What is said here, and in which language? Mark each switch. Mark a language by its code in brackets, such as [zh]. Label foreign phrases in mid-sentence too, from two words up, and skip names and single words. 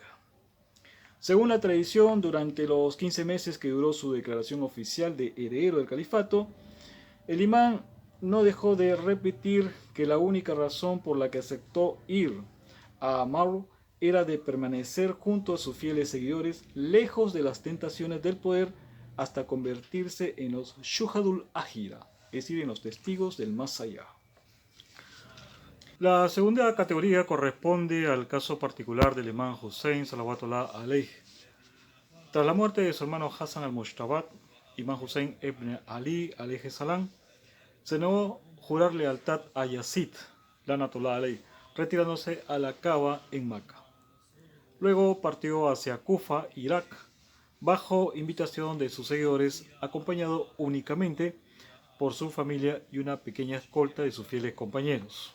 [es] Según la tradición, durante los 15 meses que duró su declaración oficial de heredero del califato, el imán no dejó de repetir que la única razón por la que aceptó ir a Marw era de permanecer junto a sus fieles seguidores, lejos de las tentaciones del poder, hasta convertirse en los [ar] شهداء الآخرة, [es] es decir, en los testigos del más allá. La segunda categoría corresponde al caso particular del imán Hussein [ar] صلوات الله عليه. [es] Tras la muerte de su hermano Hassan al-Mujtaba, imán Hussein ibn Ali [ar] عليه السلام [es] se negó jurar lealtad a Yazid, [ar] لعنة الله عليه, [es] retirándose a la Kaaba en Meca. Luego partió hacia Kufa, Irak, bajo invitación de sus seguidores, acompañado únicamente por su familia y una pequeña escolta de sus fieles compañeros.